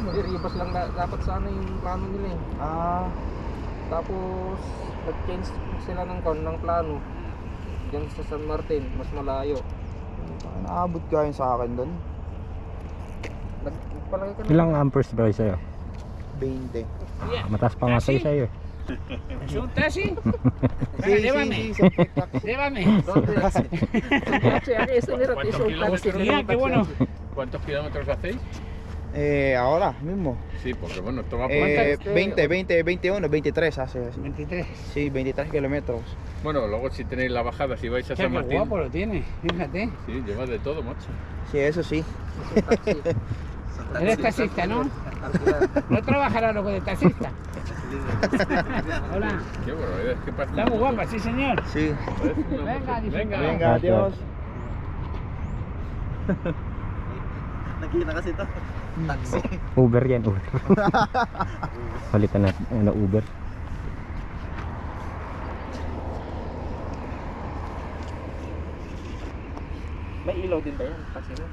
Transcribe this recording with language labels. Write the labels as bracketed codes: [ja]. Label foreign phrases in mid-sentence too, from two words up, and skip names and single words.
[tl] Ribas lang dapat sana yung plano nila eh. Tapos nag-change sila ng plano. Diyan sa San Martin, mas malayo. Naabot kayo sa akin dun. Nagpalagay ka na. Ilang amperes ba sa'yo? 20. Mataas pa nga sa'yo eh. [es] ¿Es un taxi? Sí, llévame. sí, sí. Llévame. ¿Cuántos kilómetros? Qué bueno. ¿Cuántos kilómetros hacéis? Ahora mismo. Sí, porque bueno, esto va por... 20, 21, 23 hace así. 23. Sí, 23 kilómetros. Bueno, luego si tenéis la bajada, si vais a Qué San Martín... guapo lo tiene, fíjate. Sí, lleva de todo, macho. Sí, eso sí. Eres taxista, ¿no? No trabajará lo de taxista. Hola. Qué bueno, es que parece... Está muy guapa, sí señor. Sí. Venga, disfruta. Venga, adiós. [tl] Nakita kasi ito. Taxi. Uber yan, Uber. Palitan natin, ano, Uber. May ilaw din ba yan? Taxi mo?